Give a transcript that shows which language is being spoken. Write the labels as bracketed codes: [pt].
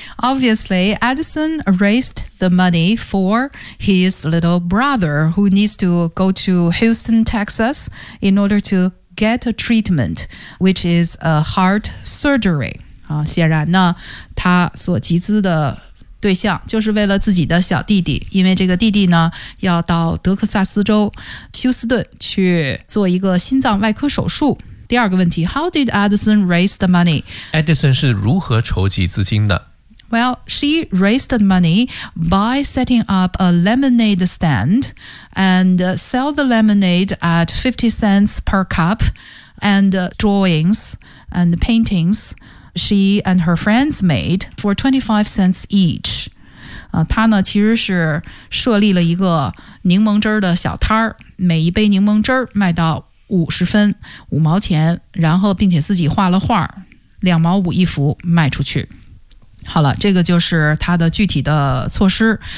[en] ？Obviously, Edison raised the money for his little brother who needs to go to Houston, Texas in order to get a treatment, which is a heart surgery. [zh] 啊，显然呢，他所集资的对象就是为了自己的小弟弟，因为这个弟弟呢要到德克萨斯州休斯顿去做一个心脏外科手术。第二个问题 [en] ,How did Edison raise the money? [zh] Edison 是如何筹集资金的 [en] ?Well, she raised the money by setting up a lemonade stand and sell the lemonade at 50 cents per cup and drawings and paintings she and her friends made for 25 cents each. [zh] 她呢其实是设立了一个柠檬汁的小摊儿，每一杯柠檬汁卖到50分5毛钱，然后并且自己画了画，2毛5一幅卖出去。好了，这个就是他的具体的措施。